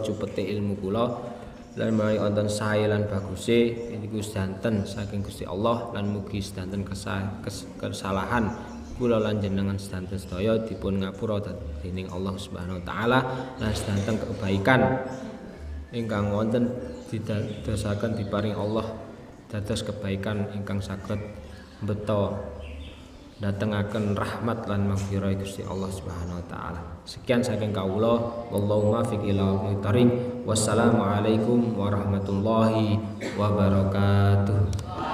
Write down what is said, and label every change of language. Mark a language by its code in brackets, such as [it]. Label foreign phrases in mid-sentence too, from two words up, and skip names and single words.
[jv] cupete ilmu kula, lan menawi wonten sae lan baguse niku sedanten saking Gusti Allah, lan mugi sedanten kesalahan kula lan jenengan sedanten sedaya dipun ngapura dening [ar] الله سبحانه وتعالى, [jv] lan sedanten kebaikan ingkang wonten didadosaken diparing Allah dados kebaikan ingkang saged mbeta datengaken rahmat lan maghfirah Gusti [ar] الله سبحانه وتعالى. [jv] Sekian saking kawula, [ar] والله الموفق إلى أقوم الطريق. والسلام عليكم ورحمة الله وبركاته.